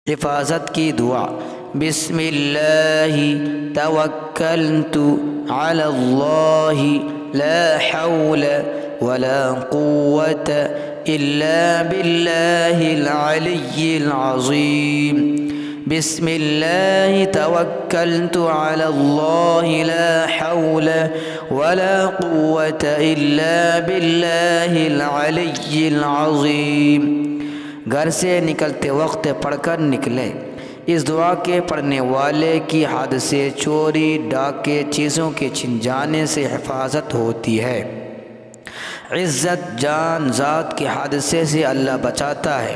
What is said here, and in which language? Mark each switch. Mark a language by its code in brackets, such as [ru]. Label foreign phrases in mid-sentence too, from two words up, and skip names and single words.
[hi] हिफाजत की दुआ। [ar] بسم الله توكلت على الله لا حول ولا قوة إلا بالله العلي العظيم. بسم الله توكلت على الله لا حول ولا قوة إلا بالله العلي العظيم. [hi] घर से निकलते वक्त पढ़कर निकलें। इस दुआ के पढ़ने वाले की हद से चोरी, डाके, चीज़ों के छिन जाने से हिफाजत होती है। इज़्ज़त, जान, ज़ात के हादसे से अल्लाह बचाता है।